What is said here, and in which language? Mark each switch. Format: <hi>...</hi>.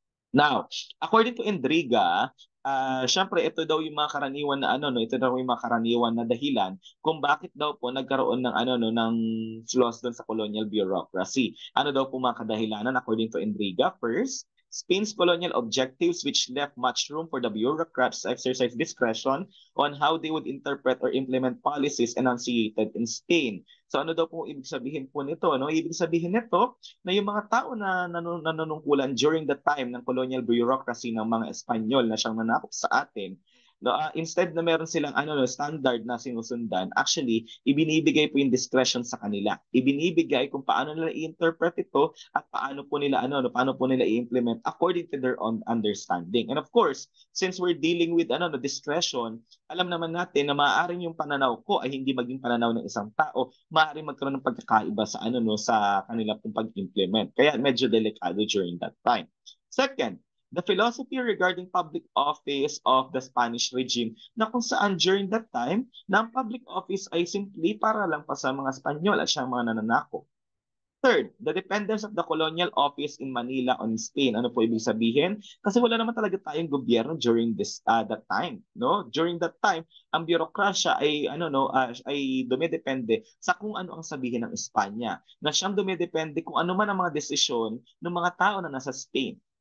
<tl>Now,</tl> <en>according to Endriga,</en> <tl>syempre ito daw yung mga karaniwan na ito daw yung mga karaniwan na dahilan kung bakit daw po nagkaroon ng ng flaws doon sa colonial bureaucracy. Ano daw po mga kadahilanan according to Endriga?</tl> <en>First, Spain's colonial objectives, which left much room for the bureaucrats to exercise discretion on how they would interpret or implement policies enunciated in Spain.</en> <tl>So ano daw po ibig sabihin po nito? No? Ibig sabihin nito na yung mga tao na nanunungkulan during the time ng colonial bureaucracy ng mga Espanyol na siyang nanakop sa atin, no, instead na meron silang standard na sinusundan, actually ibinibigay po yung discretion sa kanila. Ibinibigay kung paano nila i-interpret ito at paano po nila paano po nila i-implement</tl> <en>according to their own understanding. And of course, since we're dealing with discretion,</en> <tl>alam naman natin na maaaring yung pananaw ko ay hindi maging pananaw ng isang tao, maaaring magkaroon ng pagkakaiba sa sa kanila pong pag-implement. Kaya medyo delikado during that time.</tl> <en>Second, the philosophy regarding public office of the Spanish regime na kung saan during that time na ang public office ay simply</en> <tl>para lang pa sa mga Espanyol at siyang mga nananakop.</tl> <en>Third, the dependence of the colonial office in Manila on Spain.</en> <tl>Ano po ibig sabihin? Kasi wala naman talaga tayong gobyerno during that time, no? During that time, ang bureaucracia ay ay dumedepende sa kung ano ang sabihin ng Espanya. Na siyang dumedepende kung ano man ang mga desisyon ng mga tao na nasa Spain.</tl>